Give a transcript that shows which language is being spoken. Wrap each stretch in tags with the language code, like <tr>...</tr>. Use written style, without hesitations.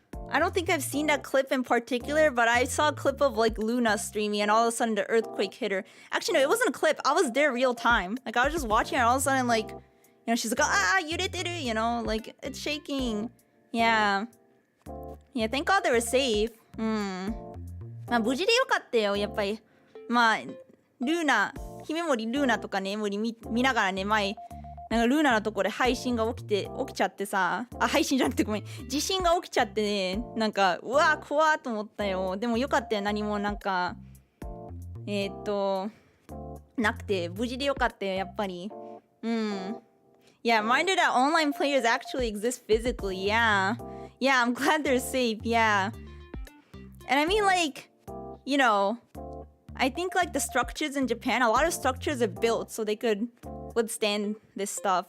<en>I don't think I've seen that clip in particular, but I saw a clip of like Luna streaming and all of a sudden the earthquake hit her. Actually, no, it wasn't a clip. I was there real time. Like I was just watching and all of a sudden like, you know, she's like, yureteru, you know, like it's shaking. Yeah. Yeah, thank God they were safe.</en> <ja>まあ無事でよかったよ、やっぱり。まあ、ルーナ、姫森ルーナとかね、見ながらね、前、なんかルーナのところで配信が起きちゃってさ、配信じゃなくてごめん、地震が起きちゃってね、なんか、うわー、怖ーと思ったよ。でもよかったよ、何もなんか、なくて、無事でよかったよ、やっぱり。</ja> <en>Yeah, minded that online players actually exist physically, yeah. Yeah, I'm glad they're safe, yeah. And I mean, like, you know, I think like the structures in Japan, a lot of structures are built so they could withstand this stuff.</en>